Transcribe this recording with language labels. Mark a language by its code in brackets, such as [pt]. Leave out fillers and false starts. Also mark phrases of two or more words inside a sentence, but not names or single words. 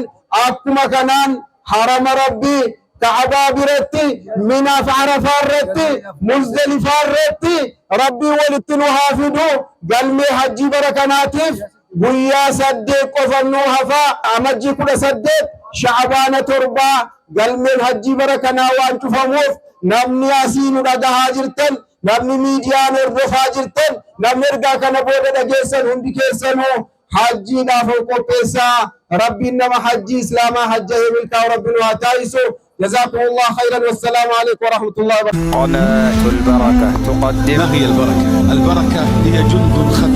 [om] akkuma kanaan harama rabbii ka'abaa biratti minaaf arafaa irratti muzdalifaa irratti rabbii walitti nu haa fidu galmee hajjii bara kanaatiif guyyaa 8 qofannoo hafaa amajjii 18 sha'baana 7 galmeen hajjii bara kanaa waan cufamuuf namni asii nu dhagahaa jirtan namni miidiyaan hordofaa jirtan namni ergaa kana booda dhageessan hundi keessanuu hajjiidhaaf qopheessaa. rabbiin nama hajjii islaamaa hajjahee milkaa'u rabbiin waa taasisu. [ar] جزاكم الله خيرا والسلام عليكم ورحمة الله وبركاته. قناة البركة تقدم. ما هي البركة؟ البركة هي جند